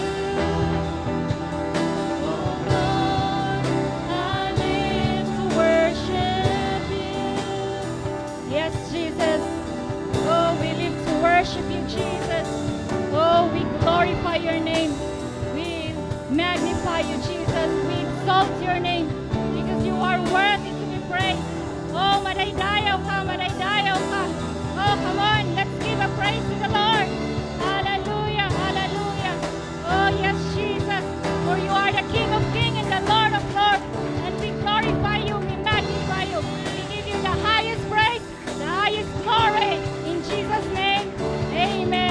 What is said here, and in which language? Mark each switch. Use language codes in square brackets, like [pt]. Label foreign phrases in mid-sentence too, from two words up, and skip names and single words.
[en] Oh Lord, I live to worship you. Yes, Jesus. Oh, we live to worship you, Jesus. Oh, we glorify your name. We magnify you, Jesus. We exalt your name because you are worthy to be praised. [ilo] Oh, madaydayaw ka, madaydayaw ka. [en] Oh, come on, let's give a praise to the Lord. Hallelujah, hallelujah. Oh, yes, Jesus, for you are the King of kings and the Lord of lords. And we glorify you, we magnify you. We give you the highest praise, the highest glory. In Jesus' name, amen.